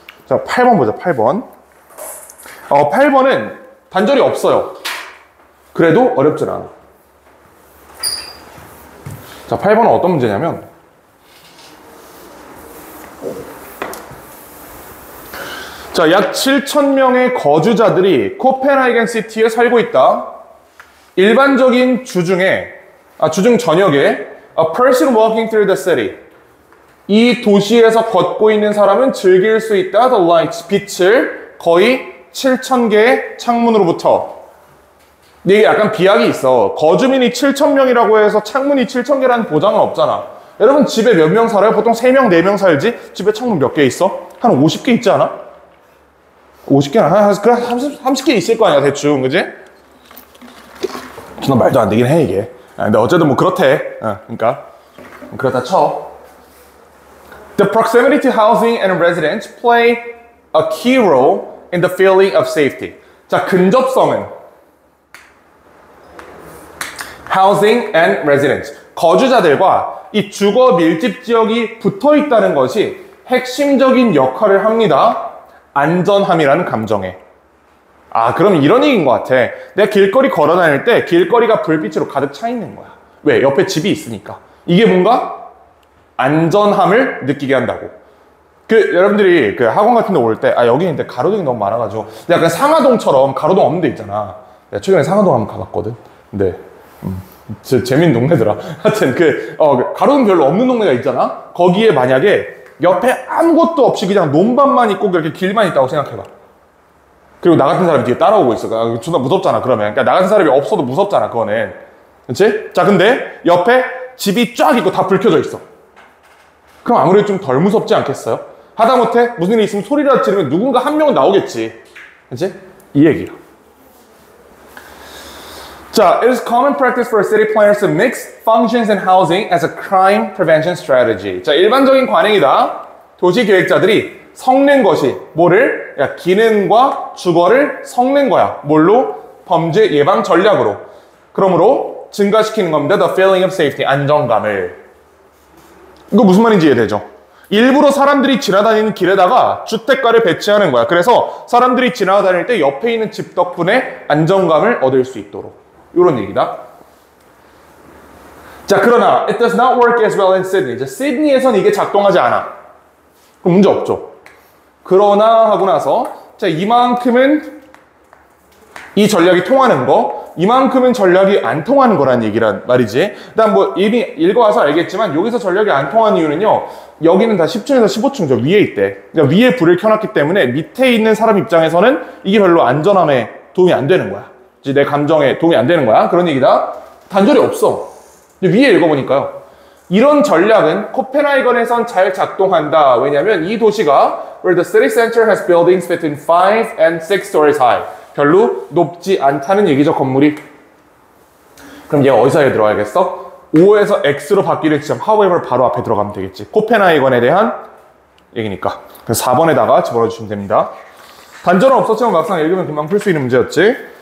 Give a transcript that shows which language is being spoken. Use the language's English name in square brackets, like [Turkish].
[Korean] 자, 8번 보자. 8번. 8번은 단절이 없어요. 그래도 어렵진 않아. 자, 8번은 어떤 문제냐면 자, 약 7,000명의 거주자들이 코펜하겐 시티에 살고 있다. 일반적인 주중 저녁에 [English] a person walking through the city. [Korean] 이 도시에서 걷고 있는 사람은 즐길 수 있다. [English] The lights, [Korean] 빛을 거의 7,000개의 창문으로부터. 이게 약간 비약이 있어. 거주민이 7,000명이라고 해서 창문이 7,000개라는 보장은 없잖아. 여러분 집에 몇 명 살아요? 보통 3명, 4명 살지? 집에 창문 몇 개 있어? 한 50개 있지 않아? 50개나? 한 30개 있을 거 아니야, 대충. 그지? 너 말도 안 되긴 해, 이게. 근데 어쨌든 뭐 그렇대. 그러니까. 그렇다 쳐. [English] The proximity to housing and residence play a key role in the feeling of safety. [Korean] 자, 근접성은 [English] housing and residence. [Korean] 거주자들과 이 주거 밀집 지역이 붙어 있다는 것이 핵심적인 역할을 합니다. 안전함이라는 감정에. 그럼 이런 얘기인 것 같아. 내가 길거리 걸어 다닐 때 길거리가 불빛으로 가득 차 있는 거야. 왜? 옆에 집이 있으니까. 이게 뭔가 안전함을 느끼게 한다고. 여러분들이 학원 같은 데 올 때, 여기 있는데 가로등이 너무 많아가지고, 약간 상하동처럼 가로등 없는 데 있잖아. 내가 최근에 상하동 한번 가봤거든. 근데, 재밌는 동네더라. 하여튼, 가로등 별로 없는 동네가 있잖아? 거기에 만약에 옆에 아무것도 없이 그냥 논밭만 있고 이렇게 길만 있다고 생각해봐. 그리고 나 같은 사람이 뒤에 따라오고 있어. 존나 무섭잖아, 그러면. 그러니까 나 같은 사람이 없어도 무섭잖아, 그거는. 그치? 자, 근데 옆에 집이 쫙 있고 다 불 켜져 있어. 그럼 아무래도 좀 덜 무섭지 않겠어요? 하다못해 무슨 일이 있으면 소리라도 지르면 누군가 한 명은 나오겠지. 그치? 이 얘기야. [English] 자, it is common practice for city planners to mix functions and housing as a crime prevention strategy. [Korean] 자, 일반적인 관행이다. 도시 계획자들이 섞는 것이 뭐를? 야, 기능과 주거를 섞는 거야. 뭘로? 범죄 예방 전략으로. 그러므로 증가시키는 겁니다. [English] The feeling of safety, [Korean] 안정감을. 이거 무슨 말인지 이해되죠? 일부러 사람들이 지나다니는 길에다가 주택가를 배치하는 거야. 그래서 사람들이 지나다닐 때 옆에 있는 집 덕분에 안정감을 얻을 수 있도록. 이런 얘기다. 자, 그러나 [English] it does not work as well in Sydney. [Korean] 자, 시드니에선 이게 작동하지 않아. 그럼 문제 없죠. 그러나 하고 나서 자, 이만큼은 이 전략이 통하는 거, 이만큼은 전략이 안 통하는 거란 얘기란 말이지. 일단 뭐 이미 읽어와서 알겠지만 여기서 전략이 안 통하는 이유는요. 여기는 다 10층에서 15층 저 위에 있대. 그러니까 위에 불을 켜놨기 때문에 밑에 있는 사람 입장에서는 이게 별로 안전함에 도움이 안 되는 거야. 이제 내 감정에 도움이 안 되는 거야. 그런 얘기다. 단절이 없어. 위에 읽어보니까요. 이런 전략은 코펜하이건에선 잘 작동한다. 왜냐하면 이 도시가 [English] where the city center has buildings between 5 and 6 stories high. [Korean] 별로 높지 않다는 얘기죠, 건물이. 그럼 얘가 어디서 들어가야겠어? 5에서 X로 바뀌는 지점, however 바로 앞에 들어가면 되겠지. 코펜하이건에 대한 얘기니까. 그래서 4번에다가 집어넣어주시면 됩니다. 단절은 없었지만 막상 읽으면 금방 풀 수 있는 문제였지.